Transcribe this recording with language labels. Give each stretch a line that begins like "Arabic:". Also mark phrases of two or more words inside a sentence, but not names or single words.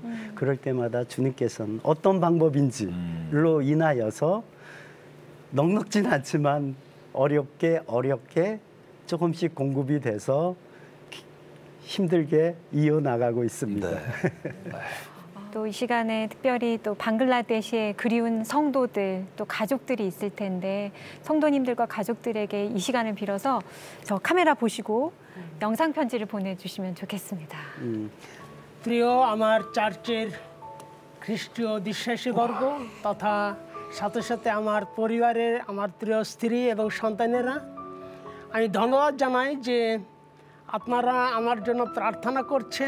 Korean: 그럴 때마다 주님께서는 어떤 방법인지로 인하여서 넉넉진 않지만 어렵게 조금씩 공급이 돼서 힘들게 이어나가고 있습니다. 네. 또 이 시간에 특별히 또 방글라데시의 그리운 성도들 또 가족들이 있을 텐데 성도님들과 가족들에게 이 시간을 빌어서 저 카메라 보시고 영상 편지를 보내주시면 좋겠습니다.
Bangla: প্রিয় আমার চার্চের খ্রিস্টীয় বিশ্বাসীবর্গ তথা সাথে সাথে আমার পরিবারের আমার প্রিয় স্ত্রী এবং সন্তানেরা আমি ধন্যবাদ জানাই যে আপনারা আমার জন্য প্রার্থনা করছেন।